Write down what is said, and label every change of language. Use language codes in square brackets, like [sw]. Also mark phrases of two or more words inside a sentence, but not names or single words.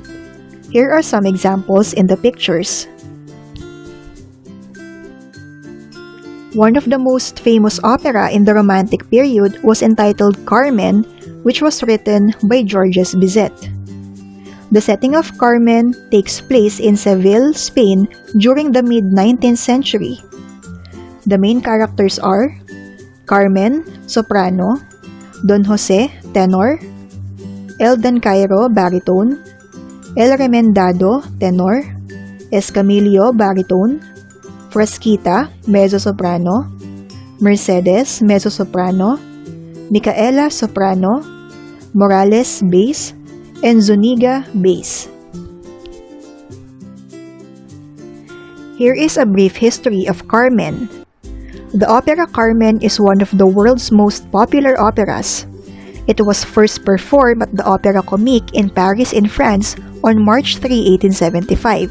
[en] Here are some examples in the pictures. One of the most famous opera in the Romantic period was entitled Carmen, which was written by Georges Bizet. The setting of Carmen takes place in Seville, Spain during the mid-19th century. The main characters are Carmen, soprano, Don Jose, tenor, El Dancairo, baritone, El Remendado, tenor, Escamillo, baritone, Frasquita, mezzo-soprano, Mercedes, mezzo-soprano, Micaela, soprano, Morales, bass, and Zuniga, bass. Here is a brief history of Carmen. The opera Carmen is one of the world's most popular operas. It was first performed at the Opéra Comique in Paris in France on March 3, 1875.